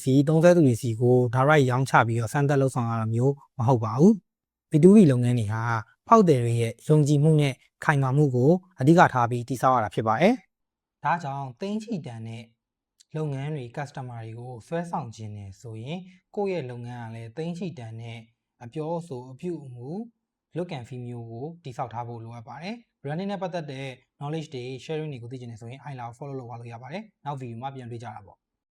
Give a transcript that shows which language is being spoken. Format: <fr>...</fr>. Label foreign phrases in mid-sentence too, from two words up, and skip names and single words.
<my>စီသုံးစွဲသူတွေစီကို direct ရောင်းချပြီးတော့စမ်းသပ်လုပ်ဆောင်ရတာမျိုးမဟုတ်ပါဘူး။ B2B လုပ်ငန်းတွေဟာဖောက်သည်တွေရဲ့ယုံကြည်မှုနဲ့ခိုင်မာမှုကိုအဓိကထားပြီးတည်ဆောက်ရတာဖြစ်ပါတယ်။ဒါကြောင့်သိန်းချီတန်တဲ့လုပ်ငန်းတွေ customer တွေကိုဆွဲဆောင်ခြင်းနဲ့ဆိုရင်ကိုယ့်ရဲ့လုပ်ငန်းကလည်းသိန်းချီတန်တဲ့အပြောအဆိုအပြုအမူ</my> <en>look and feel</en> <my>မျိုးကိုတည်ဆောက်ထားဖို့လိုအပ်ပါတယ်။ branding နဲ့ပတ်သက်တဲ့ knowledge တွေ sharing တွေကိုသိချင်တယ်ဆိုရင် ILA ကို follow လုပ်ပါလို့ရပါတယ်။နောက် video မှာပြန်တွေ့ကြတာပေါ့</my>